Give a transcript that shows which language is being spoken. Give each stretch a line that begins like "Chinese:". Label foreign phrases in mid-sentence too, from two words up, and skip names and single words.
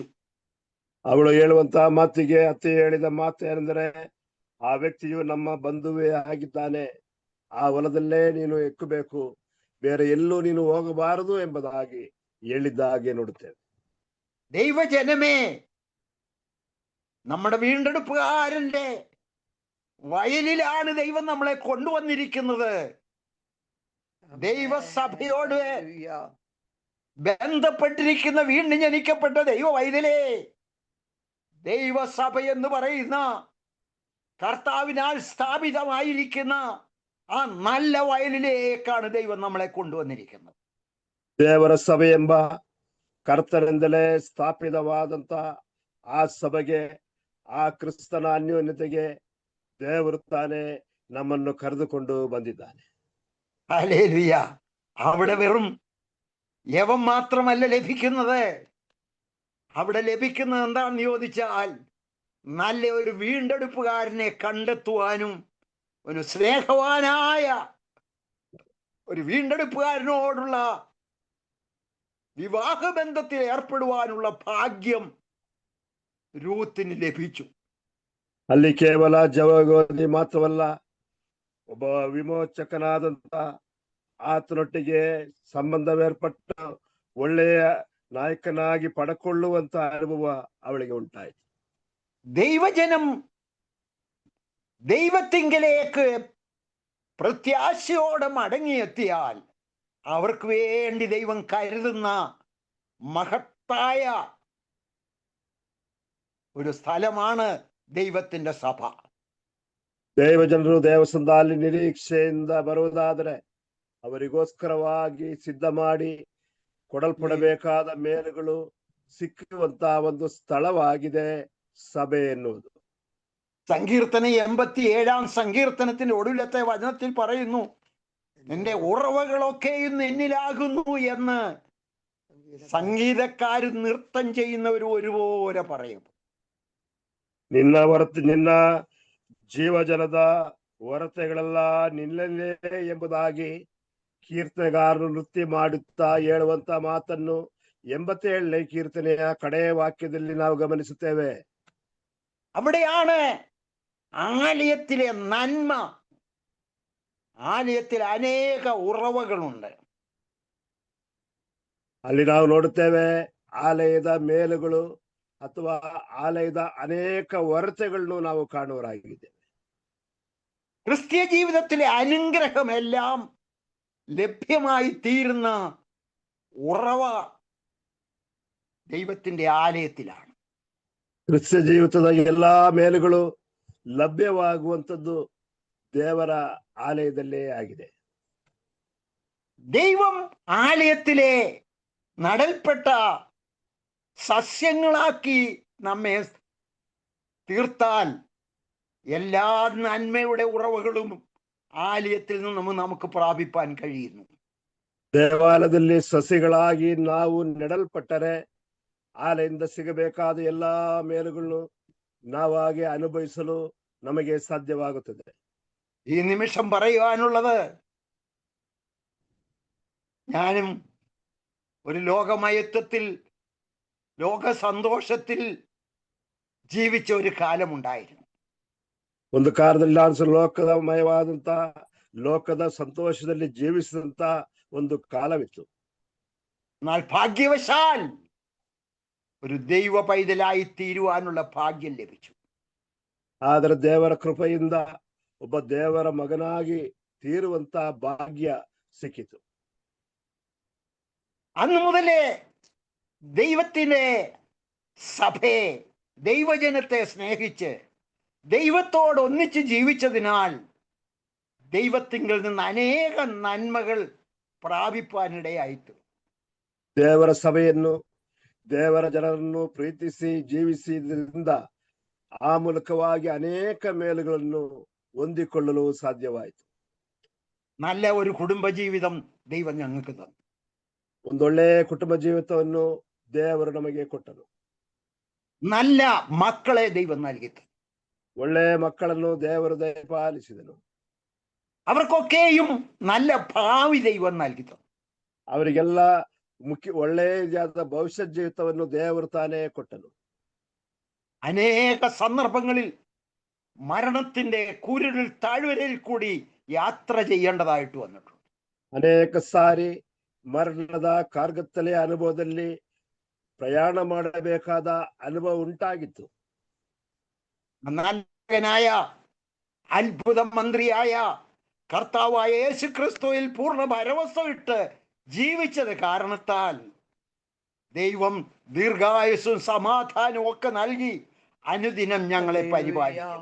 Kannada: ಅವಳು ಹೇಳುವಂತಹ ಮಾತಿಗೆ ಅತ್ತೆ ಹೇಳಿದ ಮಾತು ಏನೆಂದರೆ, ಆ ವ್ಯಕ್ತಿಯು ನಮ್ಮ ಬಂಧುವೇ ಆಗಿದ್ದಾನೆ, ಆ ಹೊಲದಲ್ಲೇ ನೀನು ಎಕ್ಕಬೇಕು, ಬೇರೆ ಎಲ್ಲೂ ನೀನು ಹೋಗಬಾರದು ಎಂಬುದಾಗಿ ಹೇಳಿದ್ದಾಗೆ ನೋಡುತ್ತೇವೆ.
Malayalam: ദൈവജനമേ, നമ്മുടെ വീണ്ടെടുപ്പുകാരന്റെ വയലിലാണ് ദൈവം നമ്മളെ കൊണ്ടുവന്നിരിക്കുന്നത്. ദൈവസഭയോട് ബന്ധപ്പെട്ടിരിക്കുന്ന വീണ്ടും ജനിക്കപ്പെട്ട ദൈവ വൈതലേ, ദൈവസഭ എന്ന് പറയുന്ന കർത്താവിനാൽ സ്ഥാപിതമായിരിക്കുന്ന ആ നല്ല വയലിലേക്കാണ് ദൈവം നമ്മളെ കൊണ്ടുവന്നിരിക്കുന്നത്.
Kannada: ದೇವರ ಸಭೆ ಎಂಬ ಕರ್ತನಿಂದಲೇ ಸ್ಥಾಪಿತವಾದಂತ ಆ ಸಭೆಗೆ, ಆ ಕ್ರಿಸ್ತನ ಅನ್ಯೋನ್ಯತೆಗೆ ದೇವರು ತಾನೇ ನಮ್ಮನ್ನು ಕರೆದುಕೊಂಡು ಬಂದಿದ್ದಾನೆ.
Malayalam: ഹല്ലേലൂയ. അവിടെ വെറും യവം മാത്രമല്ല ലഭിക്കുന്നത്. അവിടെ ലഭിക്കുന്നത് എന്താണെന്ന് ചോദിച്ചാൽ, നല്ല ഒരു വീണ്ടെടുപ്പുകാരനെ കണ്ടെത്തുവാനും ഒരു സ്നേഹവാനായ ഒരു വീണ്ടെടുപ്പുകാരനോടുള്ള വിവാഹബന്ധത്തിൽ ഏർപ്പെടുവാനുള്ള ഭാഗ്യം രൂത്തിന് ലഭിച്ചു.
Kannada: ಅಲ್ಲಿ ಕೇವಲ ಜವಗೋಧಿ ಮಾತ್ರವಲ್ಲ, ಒಬ್ಬ ವಿಮೋಚಕನಾದಂತ ಆತನೊಟ್ಟಿಗೆ ಸಂಬಂಧವೇರ್ಪಟ್ಟ ಒಳ್ಳೆಯ ನಾಯಕನಾಗಿ ಪಡಕೊಳ್ಳುವಂತ ಅನುಭವ ಅವಳಿಗೆ ಉಂಟಾಯಿತು.
Malayalam: ദൈവജനം ദൈവത്തിങ്കലേക്ക് പ്രത്യാശയോടെ മടങ്ങിയെത്തിയാൽ അവർക്ക് വേണ്ടി ദൈവം കരുതുന്ന മഹത്തായ ഒരു സ്ഥലമാണ് ദൈവത്തിന്റെ സഭ.
Kannada: ದೇವಜನರು ದೇವಸ್ಥಾನದಲ್ಲಿ ನಿರೀಕ್ಷೆಯಿಂದ ಬರುವುದಾದರೆ ಅವರಿಗೋಸ್ಕರವಾಗಿ ಸಿದ್ಧ ಮಾಡಿ ಕೊಡಲ್ಪಡಬೇಕಾದ ಮೇಲುಗಳು ಸಿಕ್ಕುವಂತಹ ಒಂದು ಸ್ಥಳವಾಗಿದೆ ಸಭೆ ಎನ್ನುವುದು.
Malayalam: സങ്കീർത്തന 87 സങ്കീർത്തനത്തിന്റെ ഒടുവിലത്തെ വചനത്തിൽ പറയുന്നു, നിന്റെ ഉറവകളൊക്കെയും എന്നിലാകുന്നു എന്ന് സംഗീതക്കാര് നൃത്തം ചെയ്യുന്നവർ ഒരുപോലെ പറയും.
Kannada: ನಿನ್ನ ಜೀವಜಲದ ಹೊರತೆಗಳೆಲ್ಲ ನಿನ್ನಲ್ಲೇ ಎಂಬುದಾಗಿ ಕೀರ್ತನೆಗಾರರು ನೃತ್ಯ ಮಾಡುತ್ತಾ ಹೇಳುವಂತ ಮಾತನ್ನು 87ನೇ ಕೀರ್ತನೆಯ ಕಡೆಯ ವಾಕ್ಯದಲ್ಲಿ ನಾವು ಗಮನಿಸುತ್ತೇವೆ.
Malayalam: അവിടെയാണ് ആലയത്തിലെ നന്മ,
Kannada: ಆಲಯത്തിൽ ಅನೇಕ ಉರವಗಳುಂಟು. ಅಲ್ಲಿ ನಾವು ನೋಡುತ್ತೇವೆ ಆಲಯದ ಮೇಲುಗಳು ಅಥವಾ ಆಲಯದ ಅನೇಕ ಹೊರತೆಗಳನ್ನು ನಾವು ಕಾಣುವರಾಗಿದ್ದೇವೆ.
Malayalam: ക്രിസ്തീയ ജീവിതത്തിലെ അനുഗ്രഹമെല്ലാം ലഭ്യമായി തീരുന്ന ഉറവ ദൈവത്തിന്റെ ആലയത്തിലാണ്.
Kannada: ಕ್ರಿಸ್ತ ಜೀವಿತದ ಎಲ್ಲಾ ಮೇಲುಗಳು ಲಭ್ಯವಾಗುವಂಥದ್ದು ದೇವರ ಆಲಯದಲ್ಲೇ ಆಗಿದೆ.
Malayalam: ദൈവം ആലയത്തിലെ നടൽപ്പെട്ട സസ്യങ്ങളാക്കി നമ്മെ തീർത്താൽ എല്ലാ നന്മയുടെ ഉറവുകളും ആലയത്തിൽ നിന്ന് നമുക്ക് പ്രാപിപ്പാൻ കഴിയുന്നു.
Kannada: ದೇವಾಲಯದಲ್ಲಿ ಸಸಿಗಳಾಗಿ ನಾವು ನೆಡಲ್ಪಟ್ಟರೆ ಆಲಯದಿಂದ ಸಿಗಬೇಕಾದ ಎಲ್ಲಾ ಮೇಲುಗಳನ್ನು ನಾವಾಗೆ ಅನುಭವಿಸಲು ನಮಗೆ ಸಾಧ್ಯವಾಗುತ್ತದೆ.
Malayalam: ഈ നിമിഷം പറയുവാനുള്ളത്, ഞാനും ഒരു ലോകമയത്വത്തിൽ, ലോക സന്തോഷത്തിൽ ജീവിച്ച ഒരു കാലമുണ്ടായിരുന്നു.
Kannada: ಒಂದು ಕಾಲದಲ್ಲಿ ನಾನು ಲೋಕಮಯವಾದಂತ ಲೋಕದ ಸಂತೋಷದಲ್ಲಿ ಜೀವಿಸಿದಂತ ಒಂದು ಕಾಲವಿತ್ತು.
Malayalam: എന്നാൽ ഭാഗ്യവശാൽ ഒരു ദൈവ പൈതലായി തീരുവാനുള്ള ഭാഗ്യം ലഭിച്ചു.
Kannada: ಆದರೆ ದೇವರ ಕೃಪೆಯಿಂದ ಒಬ್ಬ ದೇವರ ಮಗನಾಗಿ ತೀರುವಂತ ಭಾಗ್ಯ ಸಿಕ್ಕಿತು.
Malayalam: അന്ന് മുതലേ ദൈവത്തിന്റെ സഭയെ, ദൈവജനത്തെ സ്നേഹിച്ച് ദൈവത്തോട് ഒന്നിച്ച് ജീവിച്ചതിനാൽ ദൈവത്തിങ്കിൽ നിന്ന് അനേക നന്മകൾ പ്രാപിപ്പാനിടയായിತು.
Kannada: ದೇವರ ಸಭೆಯನ್ನು, ದೇವರ ಜನರನ್ನು ಪ್ರೀತಿಸಿ ಜೀವಿಸಿದ್ರಿಂದ ಆ ಮೂಲಕವಾಗಿ ಅನೇಕ ಮೇಲುಗಳನ್ನು ಹೊಂದಿಕೊಳ್ಳಲು ಸಾಧ್ಯವಾಯಿತು.
Malayalam: നല്ല ഒരു കുടുംബജീവിതം ദൈവം ഞങ്ങൾക്ക് തന്നു.
Kannada: ಒಂದೊಳ್ಳೆ ಕುಟುಂಬ ಜೀವಿತವನ್ನು ದೇವರು ನಮಗೆ ಕೊಟ್ಟನು.
Malayalam: നല്ല മക്കളെ ദൈവം നൽകി.
Kannada: ಒಳ್ಳೆ ಮಕ್ಕಳನ್ನು ದೇವರು ದಯಪಾಲಿಸಿದನು.
Malayalam: അവർക്കൊക്കെയും നല്ല ഭാവി ദൈവം നൽകി.
Kannada: ಅವರಿಗೆಲ್ಲ ಒಳ್ಳೆಯದಾದ ಭವಿಷ್ಯ ಜೀವಿತವನ್ನು ದೇವರು ತಾನೇ ಕೊಟ್ಟನು.
Malayalam: അനേക സന്ദർഭങ്ങളിൽ മരണത്തിന്റെ കൂരിരുൾ താഴ്വരയിൽ കൂടി യാത്ര ചെയ്യേണ്ടതായിട്ട് വന്നിട്ടുണ്ട്.
Kannada: ಅನೇಕ ಸಾರಿ ಮರಣದ ಕಾರ್ಗತ್ತಲೆಯ ಅನುಭವದಲ್ಲಿ ಪ್ರಯಾಣ ಮಾಡಬೇಕಾದ ಅನುಭವ ಉಂಟಾಗಿತ್ತು.
Malayalam: നായകനായ അത്ഭുത മന്ത്രിയായ കർത്താവായ യേശു ക്രിസ്തുവിൽ പൂർണ്ണ ഭരവസയിട്ട് ജീവിച്ചത് കാരണത്താൽ ദൈവം ദീർഘായുസ്സും സമാധാനവും ഒക്കെ നൽകി അനുദിനം ഞങ്ങളെ പരിപാലിക്കും.